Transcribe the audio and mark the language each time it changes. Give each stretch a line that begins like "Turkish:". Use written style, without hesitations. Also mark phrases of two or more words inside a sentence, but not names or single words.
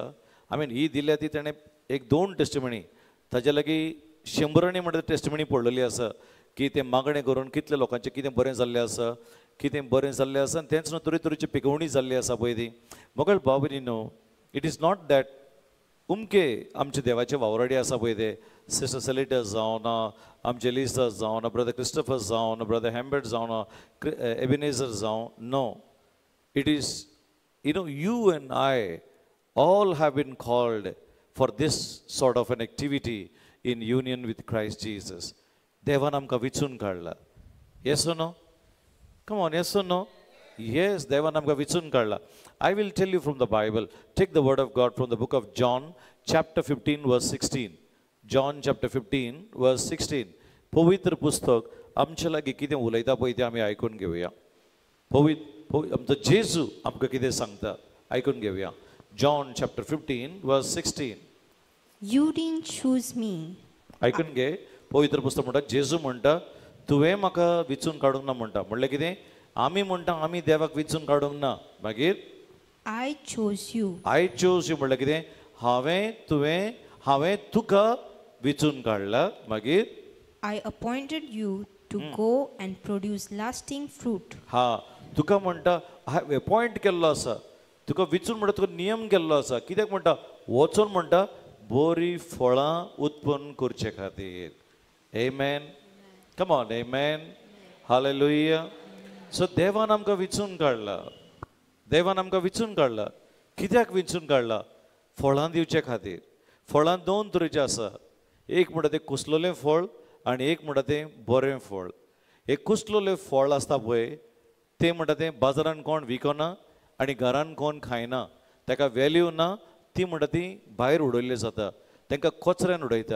Konkani: ही दिल्या ती ताणें एक 2 टेस्टिमनी, ताच्या लागीं 100 म्हणटा टेस्टिमनी पडलेली आसा की तें मागणें करून कितले लोकांचें कितें बरें जाल्लें आसा, कितें बरें जाल्लें आसा. आनी तेंच न्हू तरेतरेची पिकवणी जाल्ली आसा पळय ती. मोगळ बाबरी न्हू,
English: it is not that
Konkani: उमके आमचे देवाचे वावराडे आसा पळय ते सिस्टर सेलिटर जावं ना, आमचे लिस्टर्स जावं ना, ब्रदर क्रिस्टोफर जावं ना, ब्रदर हॅम्बर्ट जावं ना, एबिनेझर जावं,
English: No, it is you and I all have been called for this sort of an activity in union with Christ Jesus.
Konkani: देवान आमकां विचून काडला.
English: Yes or no? Come on, yes or no? Yes,
Konkani: देवान आमकां विचून काडला.
English: I will tell you from the Bible. Take the word of God from the book of John, chapter 15, verse 16. John chapter 15, verse 16.
Konkani: पवित्र पुस्तक आमच्या लागीं कितें उलयता पळय तें आमी आयकून घेवया. आमचो जेजू आमकां कितें सांगता आयकून घेवया.
English: John chapter 15, verse 16. You didn't choose me.
Konkani: आयकून घे. पवित्र पुस्तक म्हणटा जेजू म्हणटा तुवें म्हाका विचून काडूंक ना म्हणटा. म्हणल्यार कितें, आमी म्हणटा आमी देवाक विचून काडूंक ना. मागीर
English: I chose you. I chose you
Konkani: म्हणल्यार कितें, हांवें तुका विचून काडला. मागीर
English: I appointed you to go and produce lasting fruit.
Konkani: तुका म्हणटा हांवें अपॉयंट केल्लो आसा, तुका विचून म्हणटा तुका नियम केल्लो आसा. कित्याक म्हणटा, वचून म्हणटा बरी फळां उत्पन्न करचे खातीर.
English: Amen. Come on, amen. Hallelujah.
Konkani: So देवान आमकां विचून काडला. देवान आमकां विचून काडला. कित्याक विचून काडला? फळां दिवचे खातीर. फळां 2 तरेचे आसा. एक म्हणटा तें कुसलोलें फळ आनी एक म्हणटा तें बरें फळ. एक कुसलोलें फळ आसता पळय तें म्हणटा तें बाजारान कोण विकना आनी घरान कोण खायना, ताका वॅल्यू ना, ती म्हणटा ती भायर उडयल्ली जाता, तांकां कचऱ्यान उडयता.